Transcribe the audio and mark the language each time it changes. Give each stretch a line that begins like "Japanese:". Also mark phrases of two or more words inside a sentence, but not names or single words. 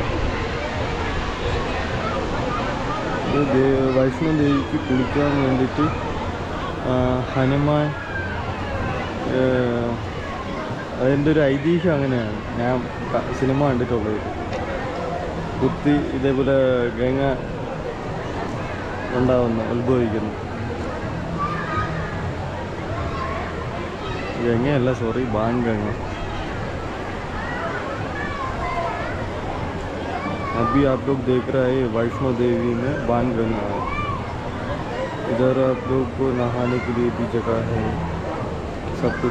Malayalam: ഇത് വൈഷ്ണോ ദേവിക്ക് കുളിക്കാൻ വേണ്ടിയിട്ട് ഹനുമാൻ, അതിൻ്റെ ഒരു ഐതിഹ്യം അങ്ങനെയാണ്. ഞാൻ സിനിമ കണ്ടിട്ടുള്ളത്. കുത്തി ഇതേപോലെ ഗംഗ ഉണ്ടാവുന്നു, ഉത്ഭവിക്കുന്നു.
Hindi: गंगा सॉरी बाणगंगा। अभी आप लोग देख रहे हैं वैष्णो देवी में बाणगंगा है। इधर आप लोग को नहाने के लिए भी जगह है, सब कुछ है।